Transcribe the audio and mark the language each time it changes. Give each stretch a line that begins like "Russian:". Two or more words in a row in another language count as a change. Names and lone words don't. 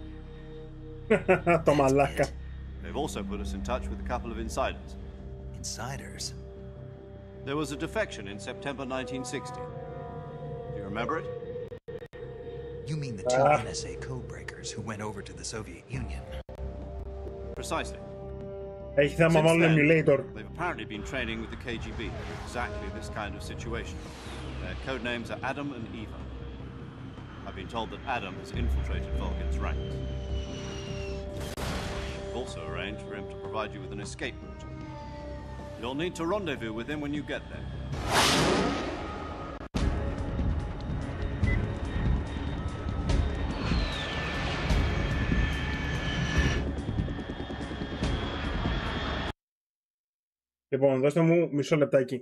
English: They've also put us in touch with a couple of insiders. Insiders? There was a defection in September 1960. Do you remember it? You mean the 2 NSA codebreakers who went over to the Soviet Union? Precisely.
Greek: Έχει θέμα μάλλον emulator.
English: They've apparently been training with the KGB for exactly this kind of situation. Their code names are Adam and Eva. I've been told that Adam has infiltrated Volgin's ranks. We've also arranged for him to provide you with an escape route. You'll need to rendezvous with him when you get there.
Greek: Λοιπόν, δώστε μου μισό λεπτάκι.